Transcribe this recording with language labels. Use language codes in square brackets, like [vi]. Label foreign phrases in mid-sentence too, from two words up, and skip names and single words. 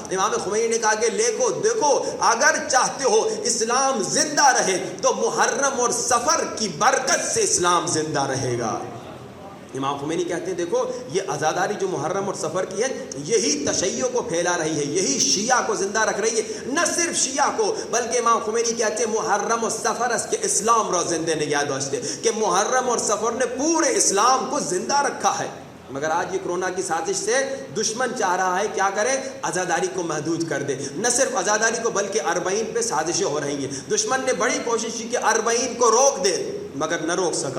[ur] امام خمینی نے کہا کہ دیکھو اگر چاہتے ہو اسلام زندہ رہے تو محرم اور سفر کی برکت سے اسلام زندہ رہے گا. امام خمینی کہتے ہیں دیکھو یہ عزاداری جو محرم اور سفر کی ہے یہی تشیع کو پھیلا رہی ہے, یہی شیعہ کو زندہ رکھ رہی ہے. نہ صرف شیعہ کو بلکہ امام خمینی کہتے ہیں محرم اور سفر اس کے [fa] اسلام را زندے نگہ داشته [ur] کہ محرم اور سفر نے پورے اسلام کو زندہ رکھا ہے. مگر آج یہ کرونا کی سازش سے دشمن چاہ رہا ہے کیا کرے, عزاداری کو محدود کر دے. نہ صرف عزاداری کو بلکہ 40 پہ سازشیں ہو رہی ہیں. دشمن نے بڑی کوشش کی کہ 40 کو روک دے مگر نہ روک سکا.